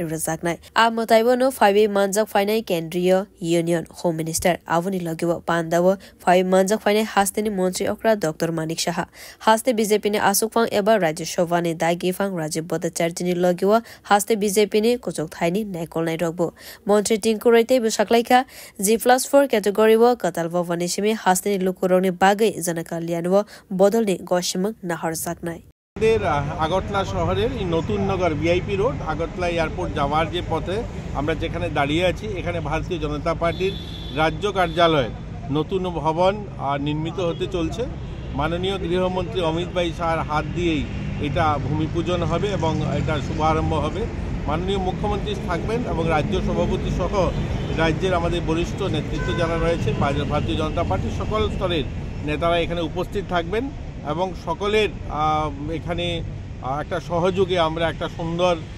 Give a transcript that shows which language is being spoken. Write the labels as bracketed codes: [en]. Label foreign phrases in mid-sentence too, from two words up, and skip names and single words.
[trp] rajaknai a mutaibo no 5 manjak fainai Kendriya [en] Union Home Minister [trp] avani logiwo pandawo 5 manjak fainai haste ni Montri Okra Dr Manik Shah haste BJP ni Asukfang eba Rajya Sabha ni Daigifang Rajiv Bhattacharya ni logiwo haste BJP ni kuchuk thaini Naikol Nairokbo Montri Tinkurai te busaklaika G+4 category wo katal bhavani simi haste ni lukuroni bagai janakalyanwo bodol ni goshimang nahar saknai [bn] আগরতলা শহরের এই নতুন নগর ভিআইপি রোড আগরতলা এয়ারপোর্ট যাওয়ার যে পথে আমরা যেখানে দাঁড়িয়ে আছি এখানে ভারতীয় জনতা পার্টির রাজ্য কার্যালয় নতুন ভবন নির্মিত হতে চলছে মাননীয় গৃহমন্ত্রী অমিত ভাই শাহর হাত দিয়েই এটা ভূমিপূজন হবে এবং এটা শুভারম্ভ হবে মাননীয় মুখ্যমন্ত্রী থাকবেন এবং রাজ্য সভাপতি সহ রাজ্যের আমাদের বরিষ্ঠ নেতৃত্ব যারা রয়েছে ভারতীয় জনতা পার্টির সকল স্তরের নেতারা এখানে উপস্থিত থাকবেন এবং সকলের এখানে একটা সহযোগে আমরা একটা সুন্দর